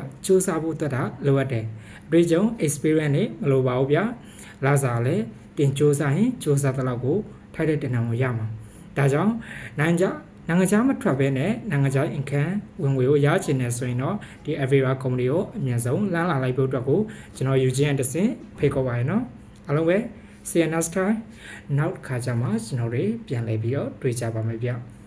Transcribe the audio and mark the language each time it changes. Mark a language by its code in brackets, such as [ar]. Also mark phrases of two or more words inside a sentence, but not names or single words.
[my] စူးစမ်းဖို့တက်တာလိုအပ်တယ်အတွေ့အကြုံ experience တွေမလိုပါဘူးဗျာလာစားလည်းတင်စူးစမ်းရင်စူးစမ်းတဲ့လောက်ကိုထိုက်တဲ့တင်နံကိုရမှာဒါကြောင့်နိုင်ငံခြားမထွက်ဘဲနဲ့နိုင်ငံခြား income ဝင်ငွေကိုရချင်နေဆိုရင်တော့ဒီ Avira Company ကိုအမြန်ဆုံးလမ်းလာလိုက်ဖို့အတွက်ကိုကျွန်တော်ယူခြင်းအတဆင်ဖိတ်ခေါ်ပါရနော်အားလုံးပဲ [en] see you next time [my] နောက်ခါကျမှကျွန်တော်တွေပြန်လည်ပြီးတော့တွေ့ကြပါမယ်ဗျ